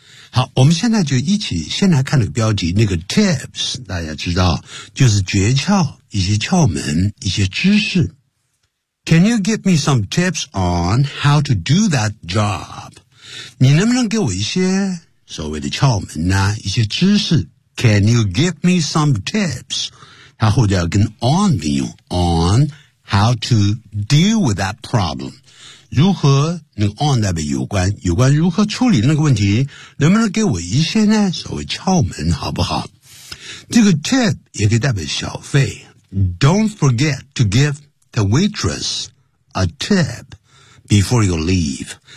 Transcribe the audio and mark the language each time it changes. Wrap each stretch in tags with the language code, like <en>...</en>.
<zh>好，我们现在就一起先来看那个标题，那个 tips， 大家知道，就是诀窍，一些窍门，一些知识。</zh> <en>Can you give me some tips on how to do that job?</en> <zh>你能不能给我一些所谓的窍门呢、啊、一些知识？</zh> <en>Can you give me some tips? 他后面要跟 on 并用 on how to deal with that problem.</en> <zh>如何那个 on 代表有关有关如何处理那个问题能不能给我一些呢所谓窍门好不好这个 tip 也可以代表小费 Don't forget to give the waitress a tip before you leave.</zh>